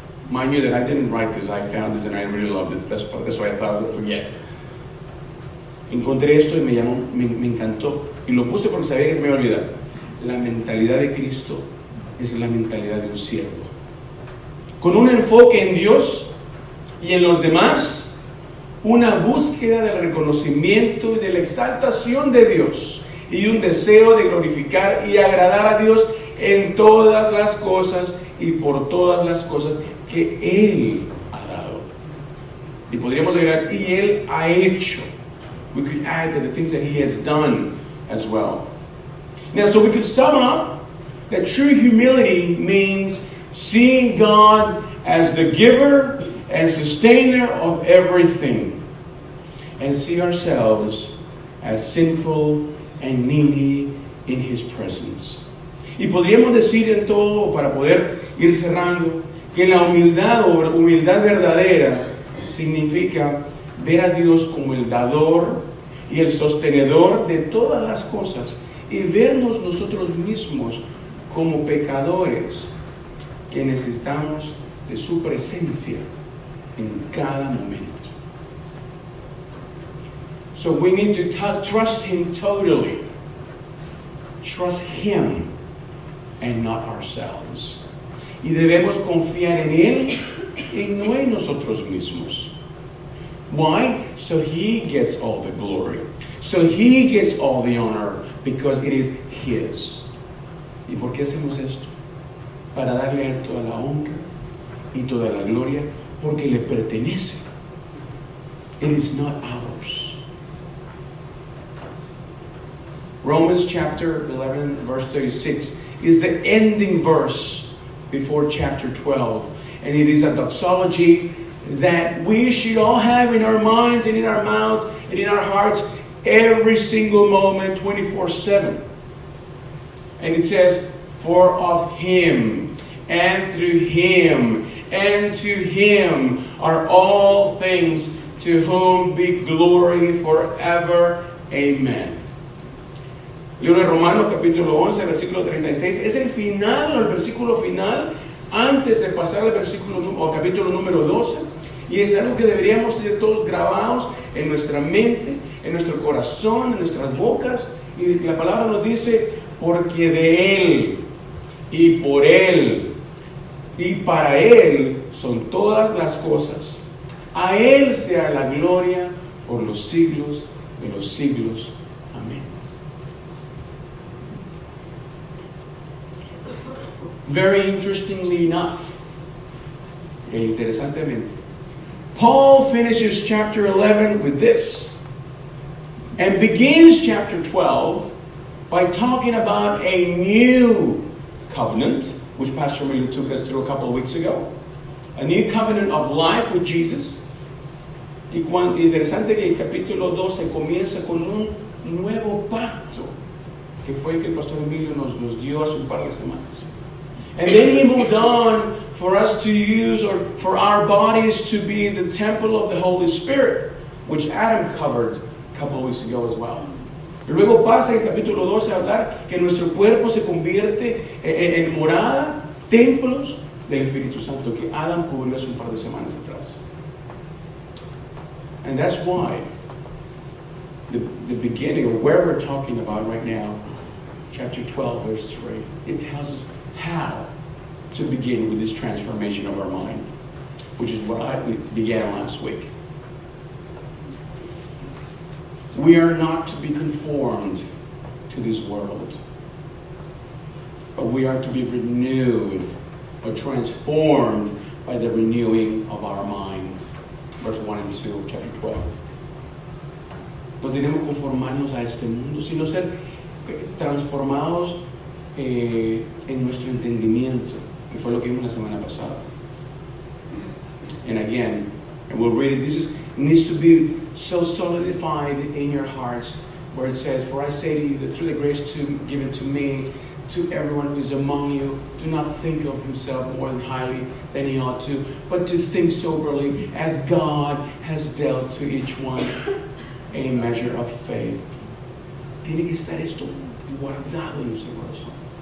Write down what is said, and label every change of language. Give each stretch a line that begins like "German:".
English: Mind you that I didn't write this, I found this and I really loved it. That's why I thought I would forget.
Spanish: Encontré esto y me encantó. Y lo puse porque sabía que se me iba a olvidar. La mentalidad de Cristo es la mentalidad de un siervo. Con un enfoque en Dios y en los demás, una búsqueda del reconocimiento y de la exaltación de Dios y un deseo de glorificar y agradar a Dios en todas las cosas y por todas las cosas que Él ha dado. Y podríamos agregar, y Él ha hecho.
English: We could add to the things that He has done as well. Now, so we could sum up that true humility means seeing God as the giver and sustainer of everything, and see ourselves as sinful and needy in His presence.
Spanish: Y podríamos decir en todo, para poder ir cerrando, que la humildad o humildad verdadera significa ver a Dios como el dador y el sostenedor de todas las cosas y vernos nosotros mismos como pecadores que necesitamos de su presencia en cada momento.
English: So we need to trust Him totally. Trust Him and not ourselves.
Spanish: Y debemos confiar en Él y no en nosotros mismos.
English: Why? So He gets all the glory. So He gets all the honor because it is His.
Spanish: ¿Y por qué hacemos esto? Para darle a Él toda la honra y toda la gloria porque le pertenece.
English: It is not ours. Romans chapter 11 verse 36 is the ending verse before chapter 12. And it is a doxology that we should all have in our minds and in our mouths and in our hearts every single moment, 24/7. And it says, for of Him and through Him and to Him are all things, to whom be glory forever. Amen.
Spanish: Libro de Romanos capítulo 11, versículo 36. Es el final, el versículo final, antes de pasar al versículo o capítulo número 12. Y es algo que deberíamos tener todos grabados en nuestra mente, en nuestro corazón, en nuestras bocas. Y la palabra nos dice, porque de Él y por Él y para Él son todas las cosas. A Él sea la gloria por los siglos de los siglos. Amén.
English: Very interestingly enough, interesantemente, Paul finishes chapter 11 with this and begins chapter 12 by talking about a new covenant, which Pastor Miller took us through a couple of weeks ago. A new covenant of life with Jesus.
Spanish: Y interesante que el capítulo 12 comienza con un nuevo pacto, que fue el que el Pastor Emilio nos dio hace un par de semanas.
English: And then he moved on for us to use, or for our bodies to be the temple of the Holy Spirit, which Adam covered a couple of weeks ago as well.
Spanish: Y luego pasa en el capítulo 12 a hablar que nuestro cuerpo se convierte en morada, templos del Espíritu Santo, que Adam cubrió hace un par de semanas atrás.
English: And that's why the beginning, or where we're talking about right now, chapter 12, verse 3, it tells us how to begin with this transformation of our mind, which is what we began last week. We are not to be conformed to this world, but we are to be renewed or transformed by the renewing of our mind. Verse 1 and 2 of chapter 12.
Spanish: No tenemos que conformarnos a este mundo, sino ser transformados en nuestro entendimiento, que fue lo que vimos la semana pasada.
English: And again, and we'll read it, it needs to be so solidified in your hearts, where it says, for I say to you that through the grace given to me, to everyone who is among you, do not think of himself more highly than he ought to, but to think soberly, as God has dealt to each one a measure of faith.
Spanish: Tiene que estar esto guardado en nuestro corazón.